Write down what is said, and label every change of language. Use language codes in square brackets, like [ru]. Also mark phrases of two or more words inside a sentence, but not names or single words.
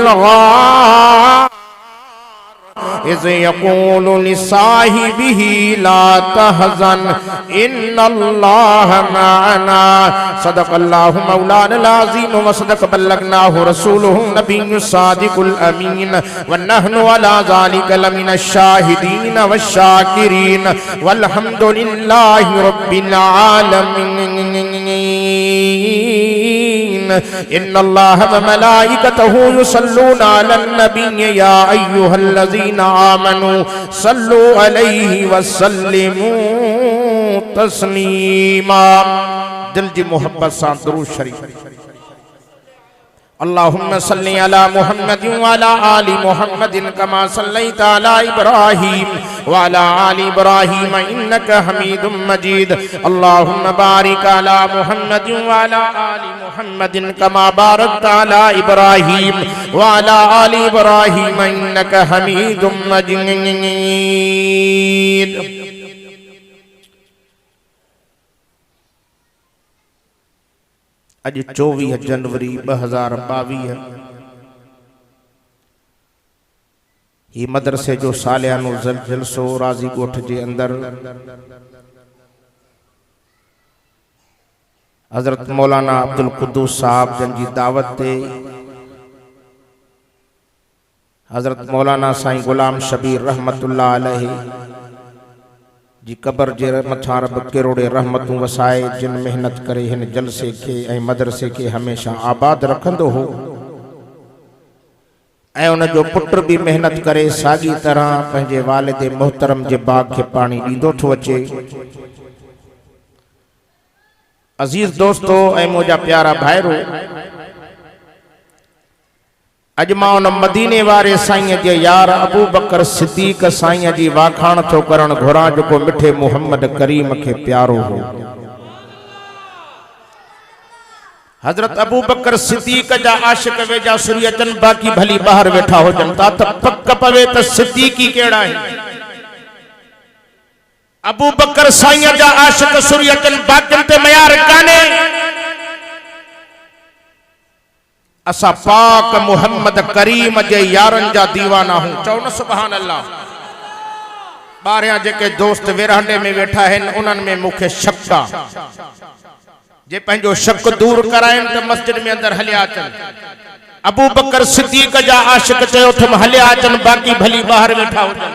[ar] غار إذ يقول لصاحبه لا تحزن إن الله معنا صدق الله مولانا العظيم و صدق بلغناه رسوله النبي الصادق الأمين و نحن على ذلك لمن الشاهدين والشاكرين والحمد لله رب العالمين إن الله و ملائكته يصلون على النبي يا أيها الذين آمنوا صلوا عليه و سلموا تسليما. [sd] दिल जी मोहब्बत सां दुरूद शरीफ। [ar] اللهم صل على محمد و على آل محمد كما صليت على إبراهيم و على آل إبراهيم إنك حميد مجيد. اللهم بارك على محمد و على آل محمد كما باركت على إبراهيم و على آل إبراهيم إنك حميد مجيد. [sd] अज 24 जनवरी 2022 ही मदरसे जो सालियानो जलसो राजी गोठ जे अंदर हजरत मौलाना अब्दुल कुद्दूस साहब जन जी दावत ते हजरत मौलाना साईं गुलाम शबीर [ar] رحمة الله عليه [sd] जी कबर जे मथा रब किरोड़े रहमतूं वसाए जिन मेहनत करे हिन जलसे के ऐं मदरसे के हमेशा आबाद रखंदो हो ऐं उन जो पुट भी मेहनत करे सागी तरह पंहिंजे वालिद मोहतरम जे बाग के पानी ॾींदो थो अचे। अजीज दोस्तो ऐं मुंहिंजा प्यारा भाइरो, अज मां उन मदीने वारे साईं जे यार अबू बकर सिद्दीक साईं जी वाखाण थो करण घुरां जेको मिठे मुहम्मद करीम के प्यारो हो। हजरत अबू बकर सिद्दीक जा आशिक वेजा सुरियचन बाकी भली बाहर वेठा होजन ता त पक पवे त सिद्दीकी केड़ा है। अबू बकर साईं जा आशिक सुरियचन बाकिन ते मयार काने। असा पाक मुहम्मद करीम जे यारन जा दीवाना हूं। चओ न [ar] سبحان الله. [sd] बारिया जेके दोस्त विरहांडे में वेठा हैं उन्हनि में मुखे शक आ। जे पंहिंजो शक दूर कराइन त मस्जिद में अंदर हलिया अचन। अबू बकर सिद्दीक जा आशिक चयो थम हलिया अचन बाकी भली बाहर वेठा होजन।